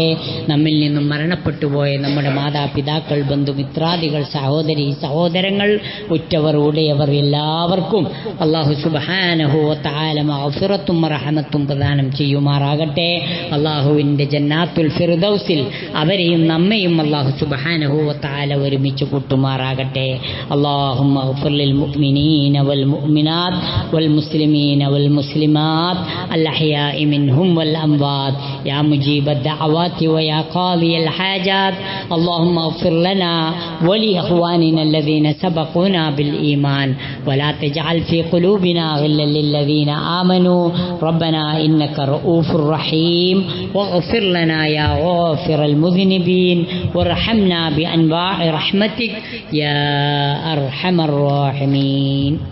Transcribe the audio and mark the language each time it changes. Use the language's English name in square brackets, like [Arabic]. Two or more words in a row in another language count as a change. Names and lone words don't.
[Malayalam] നമ്മിൽ നിന്നും മരണപ്പെട്ടുപോയ നമ്മുടെ മാതാപിതാക്കൾ, ബന്ധുമിത്രാദികൾ, സഹോദരി സഹോദരങ്ങൾ, ഉറ്റവർ, ഉടയവർ എല്ലാവർക്കും [Arabic] الله سبحانه وتعالى [Malayalam] മഗ്ഫിറത്തും റഹ്മത്തും പ്രദാനം ചെയ്യുമാറാകട്ടെ. അല്ലാഹുവിൻ്റെ ജന്നാത്തുൽ ഫിർദൗസിൽ അവരെയും നമ്മയും [Arabic] الله سبحانه وتعالى [Malayalam] ഒരുമിച്ച് കൂട്ടുമാറാകട്ടെ. [Arabic] اللهم اغفر للمؤمنين والمؤمنات والمسلمين والمسلمات الأحياء منهم والأموات يا مجيب الدعوات ويا قاضي الحاجات. اللهم اغفر لنا ولإخواننا الذين سبقونا بالإيمان ولا تجعل في قلوبنا غلا للذين آمنوا ربنا إنك رؤوف رحيم واغفر لنا يا غافر المذنبين وارحمنا بأنواع رحمتك يا أرحم الراحمين.